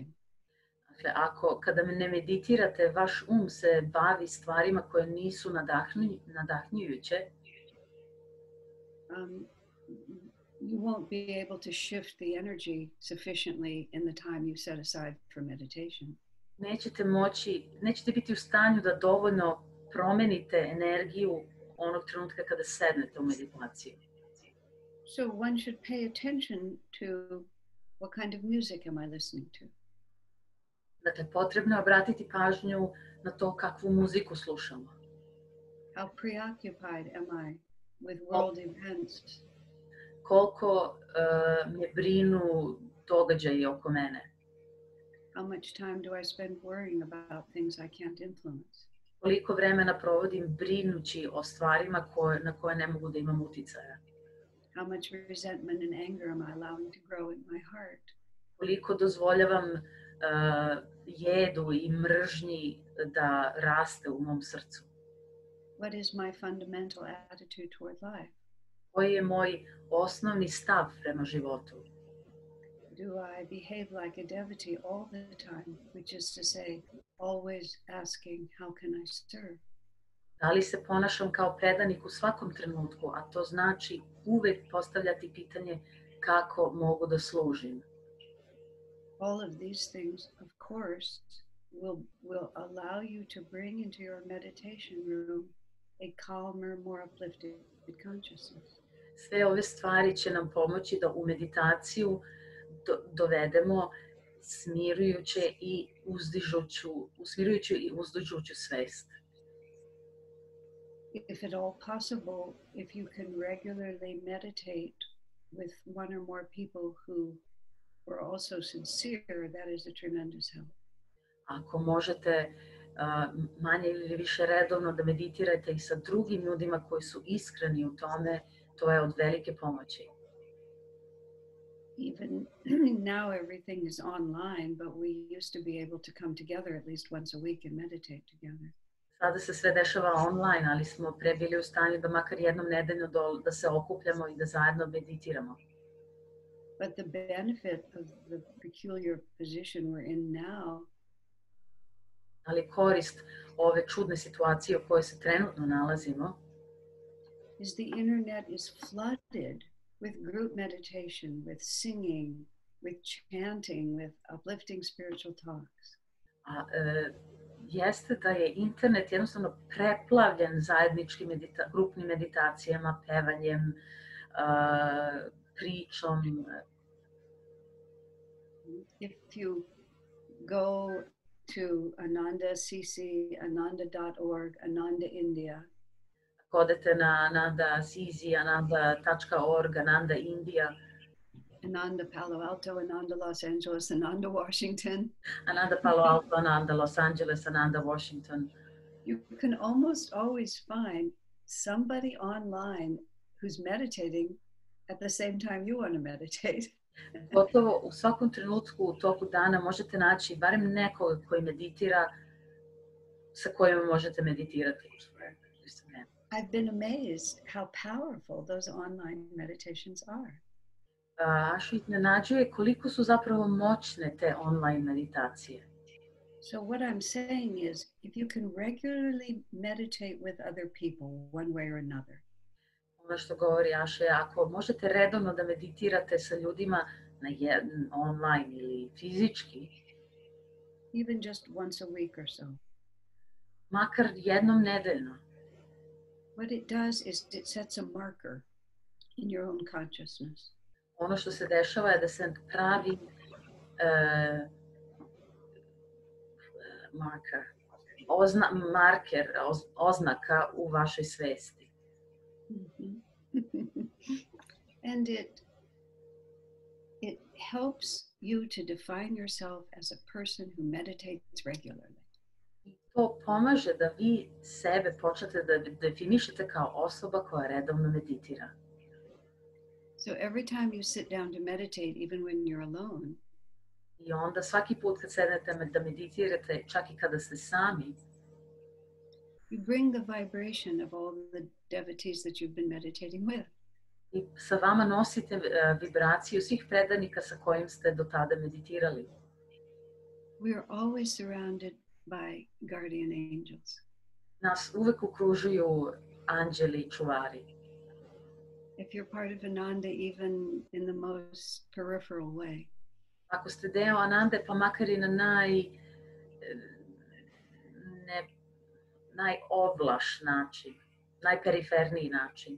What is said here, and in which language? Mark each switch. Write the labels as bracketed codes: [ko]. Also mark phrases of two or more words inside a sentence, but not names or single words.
[sr] Dakle, kada ne meditirate, vaš se bavi stvarima koje nisu nadahnjujuće, [en] you won't be able to shift the energy sufficiently in the time you set aside for meditation. [sr] Nećete biti u stanju da dovoljno promenite energiju onog trenutka kada sednete u meditaciju. [en] So one should pay attention to what kind of music am I listening to. [sr] Dakle, potrebno je obratiti pažnju na to kakvu muziku slušamo. [en] How preoccupied am I with world events? [sr] Koliko me brinu događaji oko mene. [en] How much time do I spend worrying about things I can't influence? [sr] Koliko vremena provodim brinući o stvarima na koje ne mogu da imam uticaja. [en] How much resentment and anger am I allowing to grow in my heart? [sr] Koliko dozvoljavam jedu i mržnji da raste u mom srcu. [en] What is my fundamental attitude toward life? [sr] Koji je moj osnovni stav prema životu? [en] Do I behave like a devotee all the time, which is to say, always asking, how can I serve? [sr] Da li se ponašam kao predanik u svakom trenutku, a to znači uvek postavljati pitanje kako mogu da služim? [en] All of these things, of course, will allow you to bring into your meditation room a calmer, more uplifted consciousness. [sr] Sve ove stvari će nam pomoći da u meditaciju dovedemo smirujuću i uzdižuću svest. [en] If at all possible, if you can regularly meditate with one or more people who are also sincere, that is a tremendous help. [sr] Ako možete manje ili više redovno da meditirate i sa drugim ljudima koji su iskreni u tome, to je od velike pomoći. [en] Even now everything is online, but we used to be able to come together at least once a week and meditate together. [sr] Sada se sve dešava online, ali smo pre bili u stanju da makar jednom nedeljno da se okupljamo i da zajedno meditiramo. [en] But the benefit of the peculiar position we're in now [sr] Ali korist ove čudne situacije u kojoj se trenutno nalazimo [en] is the internet is flooded with group meditation, with singing, with chanting, with uplifting spiritual talks. [sr] Jeste da je internet jednostavno preplavljen zajedničkim grupnim meditacijama, pevanjem, pričom. [en] If you go to Ananda CC, ananda.org, Ananda India. [sr] Ako odete na Ananda CC, ananda.org, Ananda India. [en] Ananda Palo Alto, Ananda Los Angeles, Ananda Washington. [sr] Ananda Palo Alto, Ananda Los Angeles, Ananda Washington. [en] You can almost always find somebody online who's meditating at the same time you want to meditate. [sr] Gotovo u svakom trenutku u toku dana možete naći barem nekoga koji meditira sa kojim možete meditirati. [en] I've been amazed how powerful those online meditations are. [sr] Ašu iznenađuje koliko su zapravo moćne te online meditacije. [en] So what I'm saying is, if you can regularly meditate with other people one way or another. [sr] Ono što govori Aša je, ako možete redovno da meditirate sa ljudima online ili fizički, [en] even just once a week or so. [sr] Makar jednom nedeljno. [en] What it does is it sets a marker in your own consciousness. [sr] Ono što se dešava je da se pravi oznaka u vašoj svesti. [en] And it helps you to define yourself as a person who meditates regularly. [sr] To pomaže da vi sebe počnete da definišete kao osoba koja redovno meditira. [en] So every time you sit down to meditate, even when you're alone, [sr] I onda svaki put kad sednete da meditirate, čak i kada ste sami, [en] you bring the vibration of all the devotees that you've been meditating with. [sr] I sa vama nosite vibraciju svih predanika sa kojim ste do tada meditirali. [en] We are always surrounded by guardian angels. [sr] Nas uvek okružuju anđeli i čuvari. [en] If you're part of Ananda, even in the most peripheral way. [sr] Ako ste deo Anande, pa makar i na najovlaš način, najperiferniji način.